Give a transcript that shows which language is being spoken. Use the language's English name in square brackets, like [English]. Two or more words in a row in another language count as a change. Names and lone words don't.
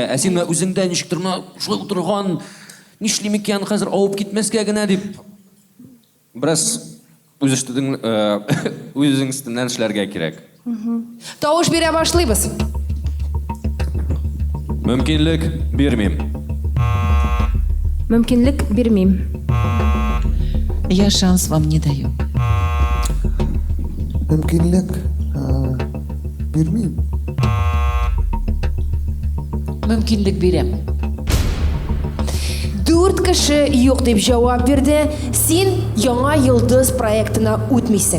[Tatar] Ә син үзеңдә ничектер шулай утырган, нишлим икән хәзер авып китмәскә генә дип бераз үзең өстеннән эшләргә кирәк. Тавыш бирә башлыйбыз. Мөмкинлек бирмим. Мөмкинлек бирмим. [Russian] Я шанс вам не даю. [Tatar] Мөмкинлек бирмим. Мөмкинлек бирәм. 4 кеше юк дип җавап бирде. Син яңа йолдыз проектына үтмисең.